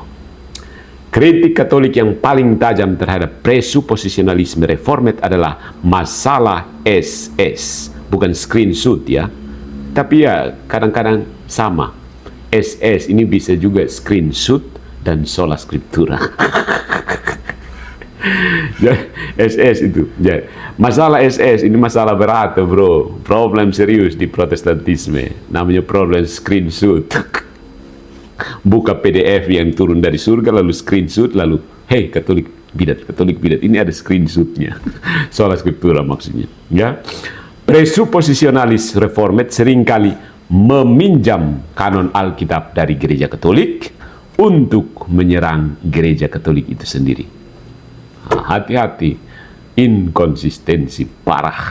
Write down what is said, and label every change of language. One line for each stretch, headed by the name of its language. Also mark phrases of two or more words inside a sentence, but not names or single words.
Indonesian: Kritik Katolik yang paling tajam terhadap presuposisionalisme reformed adalah masalah SS. Bukan screenshot ya, tapi ya kadang-kadang sama. SS ini bisa juga screenshot dan
Latin: sola scriptura.
Indonesian: SS itu. Masalah SS ini masalah berat, bro. Problem serius di Protestantisme. Namanya problem screenshot. Buka PDF yang turun dari surga, lalu screenshot, lalu, hey, Katolik bidat. Ini ada screenshotnya.
Latin: Sola scriptura
Indonesian: maksudnya. Ya. Presuposisionalis reformed seringkali meminjam kanon Alkitab dari Gereja Katolik untuk menyerang Gereja Katolik itu sendiri. Hati-hati, inkonsistensi parah.